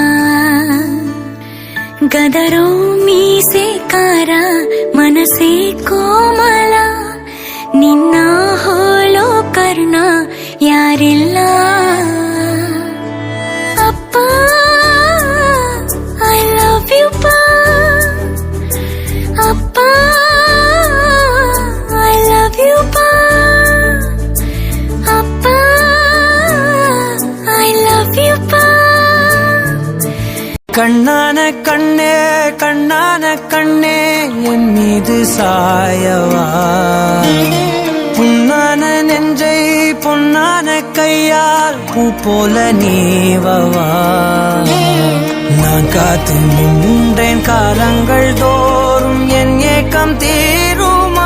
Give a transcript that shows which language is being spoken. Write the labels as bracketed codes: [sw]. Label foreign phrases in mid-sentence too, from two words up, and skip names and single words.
[kn] ಗದರೋ ಮೀಸೆಕಾರ, ಮನಸ್ಸೇ ಕೋಮಲ, ನಿನ್ನ ಹೋಲೋ ಕರ್ಣ ಯಾರಿಲ್ಲ ಅಪ್ಪ. [en] I love you [kn] ಪಾ ಅಪ್ಪ, [en] I love you [kn] ಪಾ ಅಪ್ಪ, [en] I love you ಪಾ. [ta] கண்ணான கண்ணே கண்ணான கண்ணே என் மீது சாயவா, புண்ணான நெஞ்சை பொன்னான கையால் பூ போல நீவவா. நான் காத்து நின்றேன் காலங்கள் தோறும் என் ஏக்கம் தீருமா.